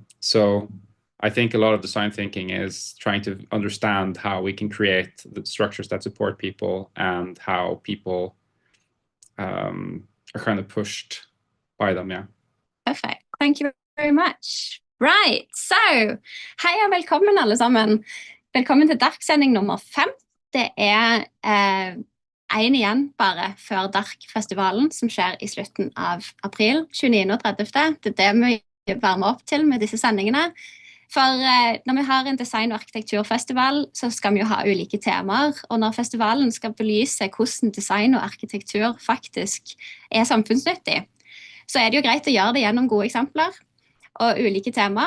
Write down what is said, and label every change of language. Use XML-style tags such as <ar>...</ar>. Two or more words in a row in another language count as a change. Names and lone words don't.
<en>So I think a lot of design thinking is trying to understand how we can create the structures that support people and how people are kind of pushed by them. Yeah. Perfect. Thank you very much. Right, so</en> <no>hei og velkommen alle sammen. Velkommen til DARK-sending nummer 5. Det en igjen bare før DARK-festivalen som skjer i slutten av april, 29. og 30. Det det vi varmer opp til med disse sendingene. For når vi har en design- og arkitekturfestival, så skal vi jo ha ulike temaer, og når festivalen skal belyse hvordan design og arkitektur faktisk samfunnsnyttig, så det jo greit å gjøre det gjennom gode eksempler og ulike temaer.</no>